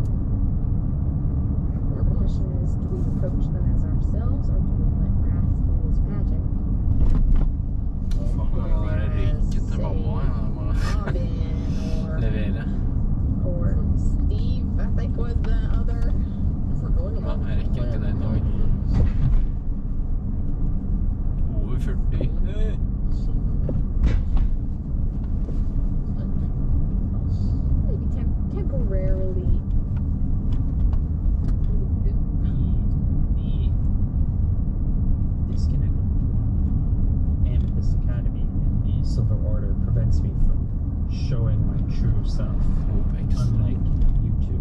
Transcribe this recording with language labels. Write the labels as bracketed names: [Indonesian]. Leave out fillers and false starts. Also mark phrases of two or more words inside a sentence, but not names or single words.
[English] The question is, do we approach them as ourselves, or do we let Wrath do his magic? Or Steve, I think was the other. If we're going along [Norwegian] Ja, jeg rekker ikke det I dag. [English] Over 40. Maybe temporarily. The disconnect between Amethyst Academy and the Silver Order prevents me from showing my true self, unlike you two.